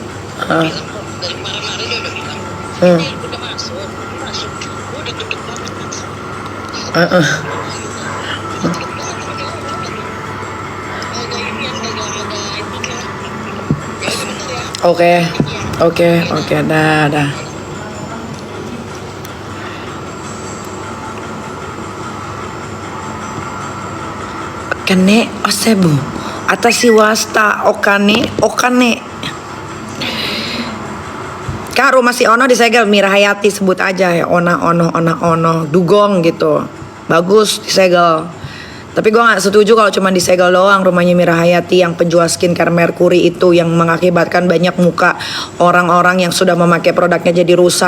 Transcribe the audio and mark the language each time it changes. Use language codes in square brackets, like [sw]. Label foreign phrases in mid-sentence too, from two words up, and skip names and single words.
[id] Bilang kok dari kemarin dia udah bilang ini udah masuk gue udah deket banget mas. Oke, dah. Kane osebu atashi wasta okane. Kan rumah si Ono disegel, Mira Hayati sebut aja ya, Ono Dugong gitu. Bagus disegel. Tapi gue gak setuju kalau cuma disegel doang rumahnya Mira Hayati yang penjual skincare Mercury itu, yang mengakibatkan banyak muka orang-orang yang sudah memakai produknya jadi rusak.